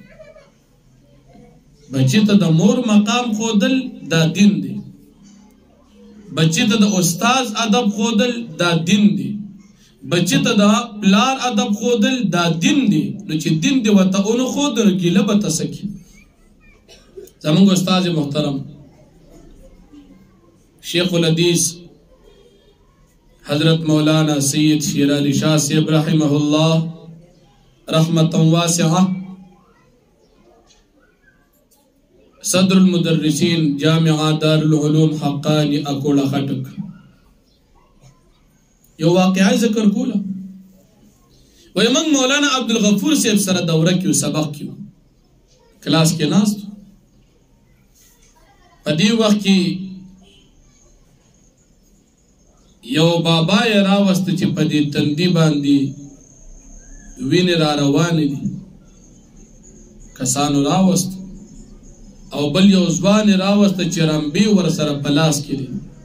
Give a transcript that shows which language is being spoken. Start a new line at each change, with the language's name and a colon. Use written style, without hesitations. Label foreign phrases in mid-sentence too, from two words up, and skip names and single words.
Pashto: بچی ته د مور مقام ښودل دا دین دی، بچی ته د استاد ادب ښودل دا دین دی، بچی ته د پلار ادب ښودل دا دین دی. نو چې دین دی ورته ونه ښود نو ګیله به ته څه کړي. زموږ استاد محترم
Arabic: شیخ الحدیث
Pashto: حضرت مولانا سید شیر علی شاہ صاحب
Arabic: رحمہ اللہ رحمتا واسعہ، صدر المدرسین
Pashto: جامعہ دار العلوم حقانی اکوڑا خٹک، یو واقعی ذکر کولا. وی منگ مولانا عبدالغفور صاحب سر دورہ کیو سبق کیو کلاس کے ناستو، پدی وقت کی یو بابا یې راوست چې په دې تندي باندې وینې را روانې دي، کسانو راوست، او بل یو ځوان یې راوست چې رمبې ورسره په لاس کې دي.